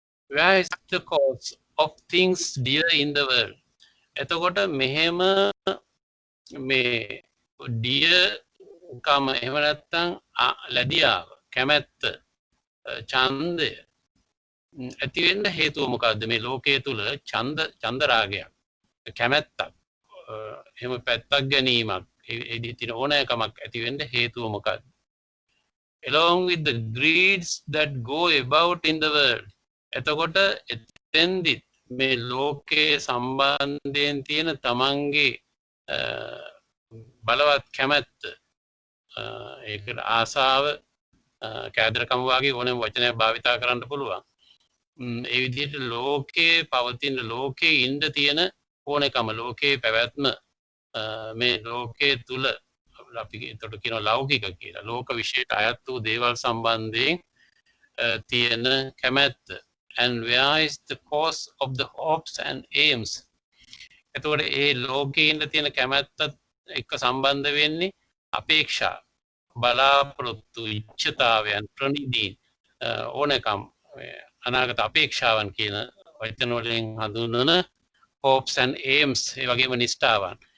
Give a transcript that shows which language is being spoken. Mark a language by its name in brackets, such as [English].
[English] Where is the cause of things dear in the world? [Sinhala] එතකොට මෙහෙම මේ dear කම එහෙම නැත්නම් ලැබියාව කැමැත්ත ඡන්දය ඇති වෙන්න හේතුව මොකද්ද? මේ ලෝකයේ තුල ඡන්ද රාගයක් කැමැත්තක් එහෙම පැත්තක් ගැනීමක් ඒ දින ඕනෑකමක් ඇති වෙන්න හේතුව මොකද්ද? [English] Along with the greeds that go about in the world. [Sinhala] එතකොට එතෙන්දි මේ ලෝකයේ සම්බන්ධයෙන් තියෙන තමන්ගේ බලවත් කැමැත්ත ඒකට ආසාව කෑදරකම වගේ ඕනෑම වචනයක් භාවිතා කරන්න පුළුවන්. ඒ විදිහට ලෝකයේ පවතින ලෝකයේ ඉන්න තියෙන ඕනෑකම ලෝකයේ පැවැත්ම මේ ලෝකයේ තුල අපි ඒකට කියනවා ලෞකික කියලා. ලෝක විශේෂ අයත් වූ දේවල් සම්බන්ධයෙන් තියෙන කැමැත්ත. [English] And where is the cause of the hopes and aims? [Sinhala] එතකොට ඒ ලෝකයේ ඉන්න තියෙන කැමැත්තත් එක්ක සම්බන්ධ වෙන්නේ අපේක්ෂා බලාපොරොත්තු ඉච්ඡතාවයන් ප්‍රනිදීන් ඕනෑකම් අනාගත අපේක්ෂාවන් කියන වචන වලින් හඳුන්වන [English] hopes and aims [Sinhala] ඒ වගේම නිෂ්ඨාවන්.